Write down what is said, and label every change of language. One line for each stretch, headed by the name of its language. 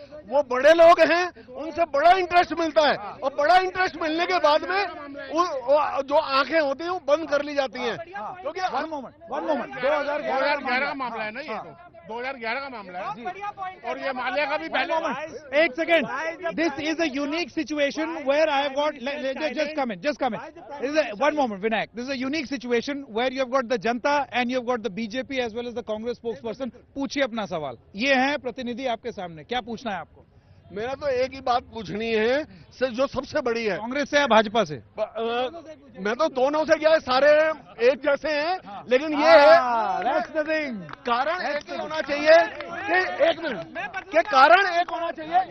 Hindi: वो बड़े लोग हैं, उनसे बड़ा इंटरेस्ट मिलता है और बड़ा इंटरेस्ट मिलने के बाद में जो आंखें होती हैं वो बंद कर ली जाती हैं. क्योंकि
English: one moment 2011
Hindi: का मामला है ना. ये तो 2011 का मामला है और ये माल्या का भी पहले. एक second.
English: This is a unique situation where I have got. just come in. One moment, Vinayak. This is a unique situation where you have got the janata and you have got the BJP as well as the Congress spokesperson.
Hindi: पूछिए अपना सवाल. ये है प्रतिनिधि आपके सामने, क्या पूछना है आपको? मेरा तो एक ही बात पूछनी है जो सबसे बड़ी है. कांग्रेस से या भाजपा से? मैं तो दोनों से क्या, सारे एक जैसे हैं, लेकिन ये है कारण एक ही होना चाहिए कि एक मिनट के कारण एक होना चाहिए.